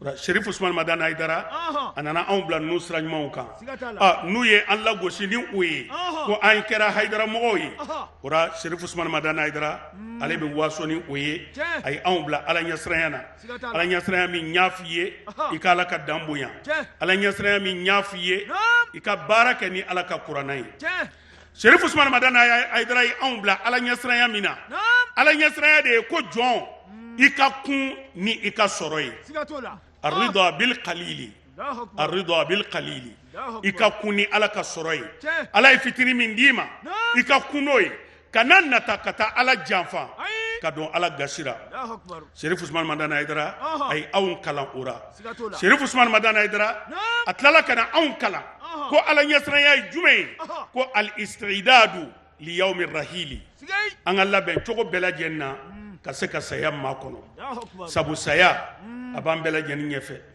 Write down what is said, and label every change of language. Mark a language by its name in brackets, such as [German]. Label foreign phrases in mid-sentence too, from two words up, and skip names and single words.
[Bambara] Sherif Ousmane Madane Haidara a nana anw bila ninnu sira ɲumanw kan n'u ye an lagosi ni o ye ko an kɛra Haidara mɔgɔw ye o la Sherif Ousmane Madane Haidara ale bɛ waso ni o ye a ye anw bila Ala ɲɛsiranya na Ala ɲɛsiranya min n y'a f'i ye i ka Ala ka dan bonya Ala ɲɛsiranya min n y'a f'i ye i ka baara kɛ ni Ala ka kuranɛ ye Sherif Ousmane Madane Haidara ye anw bila Ala ɲɛsiranya min na Ala ɲɛsiranya de ye ko jɔn i ka kun ni i ka sɔrɔ ye [Arabic] الرضا بالقليل الرضا بالقليل [Bambara] ika kuni Ala ka sɔrɔ ye Ala ye fitiri min d'i ma i ka kun n'o ye kana nata ka taa Ala janfa ka don Ala gasira Sherif Ousmane Madane Haidara a ye anw kalan o la Sherif Ousmane Madane Haidara a tilala ka na anw kalan ko Ala ɲɛsiranya ye jumɛn ye ko [Arabic] الاستعداد ليوم الرحيل [Bambara] an ka labɛn cogo bɛɛ lajɛlen na ka se ka saya makɔnɔ sabu saya a b'an bɛɛ lajɛlen ɲɛfɛ